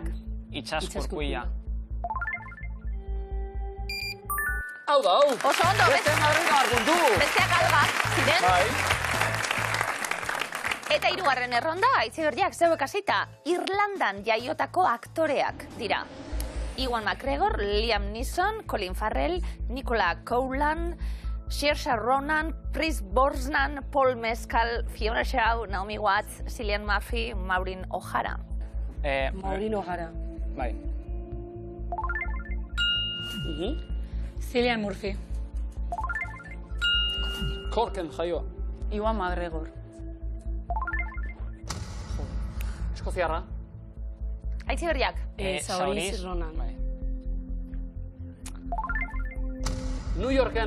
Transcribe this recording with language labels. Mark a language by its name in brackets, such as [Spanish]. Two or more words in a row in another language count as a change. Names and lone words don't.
[Basque] Itxas kurkuila. Hau da, hau. Oso ondo, Beste 150 puntu. besteak algak ziren. Bai. Eta hirugarren erronda, Aitzi Berriak zeukazita, Irlandan jaiotako aktoreak dira. Ewan McGregor, Liam Neeson, Colin Farrell, Nicola Coughlan, Saoirse Ronan, Pierce Brosnan, Paul Mescal, Fiona Shaw, Naomi Watts, Cillian Murphy, Maureen O'Hara. Maureen O'Hara. Bai. Cillian Murphy. Korken jaioa. Ewan McGregor. Eskoziarra. Aitzi Berriak. Saoirse Ronan. Bai. New Yorken.